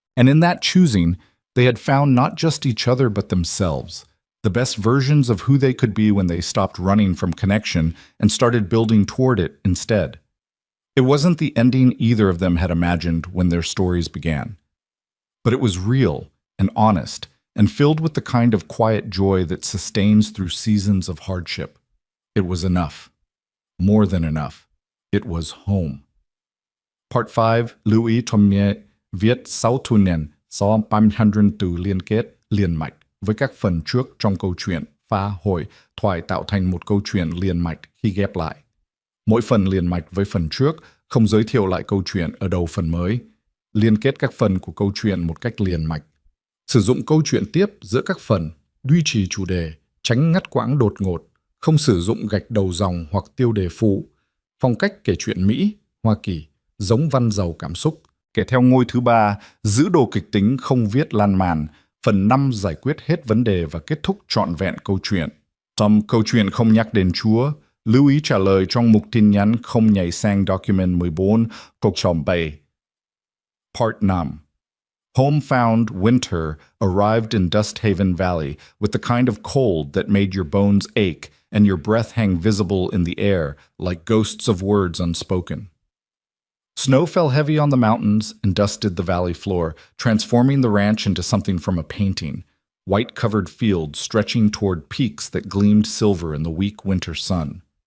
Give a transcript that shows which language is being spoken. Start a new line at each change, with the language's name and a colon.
English: And in that choosing, they had found not just each other but themselves, the best versions of who they could be when they stopped running from connection and started building toward it instead. It wasn't the ending either of them had imagined when their stories began. But it was real and honest and filled with the kind of quiet joy that sustains through seasons of hardship. It was enough. More than enough. It was home.
Vietnamese: Part 5, lưu ý trong nghe viết sau thu nền so 500 từ liên kết liền mạch với các phần trước trong câu chuyện pha hồi thoại tạo thành một câu chuyện liền mạch khi ghép lại. Mỗi phần liền mạch với phần trước không giới thiệu lại câu chuyện ở đầu phần mới, liên kết các phần của câu chuyện một cách liền mạch. Sử dụng câu chuyện tiếp giữa các phần, duy trì chủ đề, tránh ngắt quãng đột ngột, không sử dụng gạch đầu dòng hoặc tiêu đề phụ, phong cách kể chuyện Mỹ, Hoa Kỳ, giống văn giàu cảm xúc. Kể theo ngôi thứ 3, giữ đồ kịch tính không viết lan man, phần 5 giải quyết hết vấn đề và kết thúc trọn vẹn câu chuyện. Trong câu chuyện không nhắc đến Chúa, lưu ý trả lời trong mục tin nhắn không nhảy sang document 14, câu chồng 7.
English: Part 5. Home found winter arrived in Dust Haven Valley with the kind of cold that made your bones ache and your breath hang visible in the air like ghosts of words unspoken. Snow fell heavy on the mountains and dusted the valley floor, transforming the ranch into something from a painting, white-covered fields stretching toward peaks that gleamed silver in the weak winter sun.